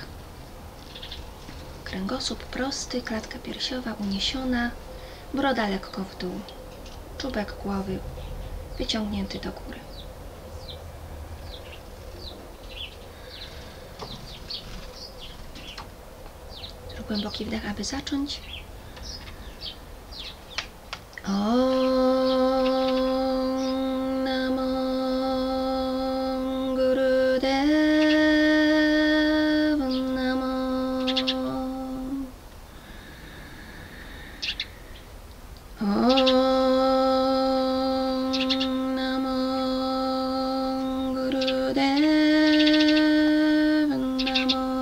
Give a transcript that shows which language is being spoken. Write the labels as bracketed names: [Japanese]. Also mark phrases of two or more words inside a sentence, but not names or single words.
[Polish] Kręgosłup prosty, klatka piersiowa uniesiona. Broda lekko w dół, czubek głowy wyciągnięty do góry. Zrób głęboki wdech, aby zacząć. [Sanskrit] Om Namo Gurudev Namo. Om Namo Gurudev Namo.